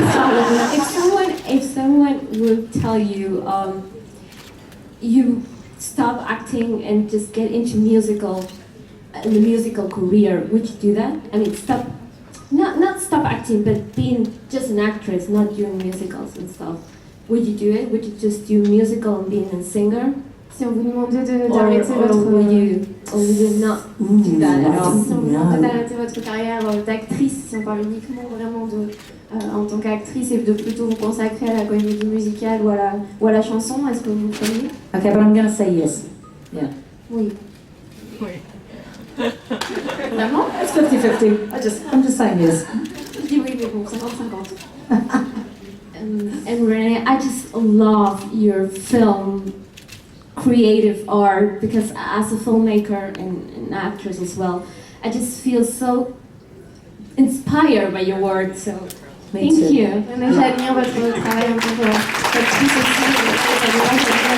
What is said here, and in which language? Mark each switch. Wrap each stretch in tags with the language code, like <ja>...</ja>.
<en>if someone would tell you, you stop acting and just get into the musical career, would you do that? I mean, not stop acting, but being just an actress, not doing musicals and stuff. Would you do it? Would you just do musical and being a singer?</en> <fr>Si on vous demandait d'arrêter votre...</fr> <en>Or would you not do that at all?</en> <fr>Si on vous demandait d'arrêter votre carrière d'actrice, si on parle uniquement vraiment en tant qu'actrice et de plutôt vous consacrer à la comédie musicale ou à la chanson, est-ce que vous feriez?</fr> <en>Okay, but I'm going to say yes. Yeah.</en> <fr>Oui. Vraiment?</fr> <en>It's 50-50. I'm just saying yes.</en> <fr>Je dis oui, mais bon, 50-50.</fr> <en>And Renee, I just love your film creative art because as a filmmaker and an actress as well, I just feel so inspired by your work. So Me thank too. you.</en> <fr>Renee, j'admire votre travail en tant qu'actrice aussi.</fr>